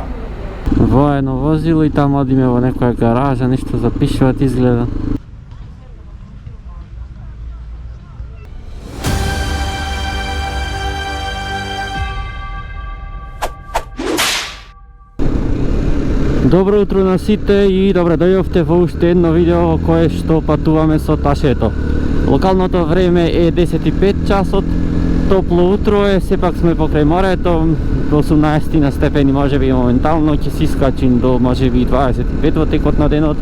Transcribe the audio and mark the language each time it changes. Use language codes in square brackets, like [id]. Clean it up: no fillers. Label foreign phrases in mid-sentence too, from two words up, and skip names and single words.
[mk] Vojno vozilo i tamo odim evo nekoja garaža, nešto zapišvat izgleda. Dobro utro na site i добре дојдовте во уште едно видео во кое што патуваме со ташето. Локалното време е 10:05 часот, топло утро е, сепак сме покрај морето, до 18 на степени можеби моментално, ќе се искачим до можеби 25 во текот на денот.